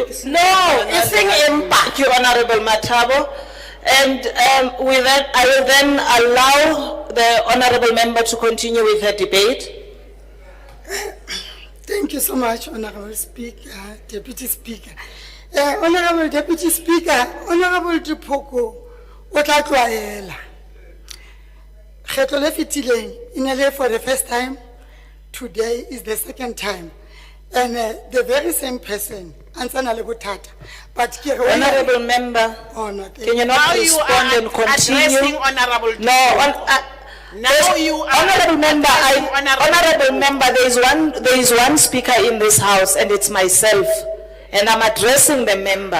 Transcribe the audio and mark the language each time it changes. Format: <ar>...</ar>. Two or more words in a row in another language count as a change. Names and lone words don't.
<en>No, thank you, Honourable Matabo. And with that, I will then allow the Honourable Member to continue with her debate. Thank you so much, Honourable Speaker, Deputy Speaker. Honourable Deputy Speaker, Honourable Dipoku,</en> <st>o tla tlwaela. Kgetlo le fetileng, inele</st> <en>for the first time, today is the second time. And the very same person,</en> <st>Ansana le bothata.</st> <en>But Honourable Member, can you not respond and continue? Honourable No, now you are Honourable Member, Honourable Member, there is one speaker in this house and it's myself. And I'm addressing the member.</en>